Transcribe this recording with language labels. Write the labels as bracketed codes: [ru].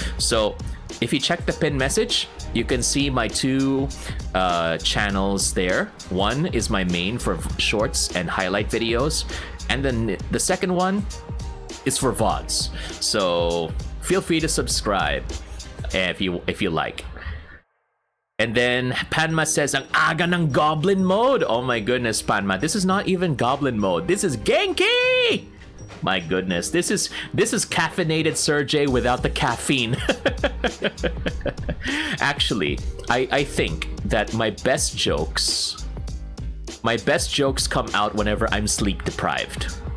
[en] So if you check the pin message, you can see my 2 channels there. One is my main for shorts and highlight videos, and then the second one is for VODs. So feel free to subscribe if you like. And then Panma says, [tl] ang aga ng Goblin mode. [en] Oh my goodness, Panma. This is not even Goblin mode. This is Genki! My goodness. This is caffeinated Serjay without the caffeine. Actually, I think that my best jokes come out whenever I'm sleep deprived.